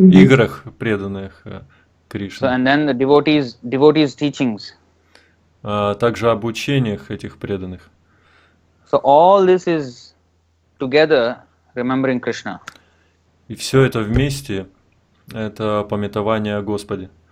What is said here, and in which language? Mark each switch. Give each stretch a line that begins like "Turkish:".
Russian: Играх преданных Кришне.
English: So, and then the devotees' teachings.
Russian: Также об учениях этих преданных.
English: So all this is together remembering Krishna.
Russian: И все это вместе – это памятование о Господе.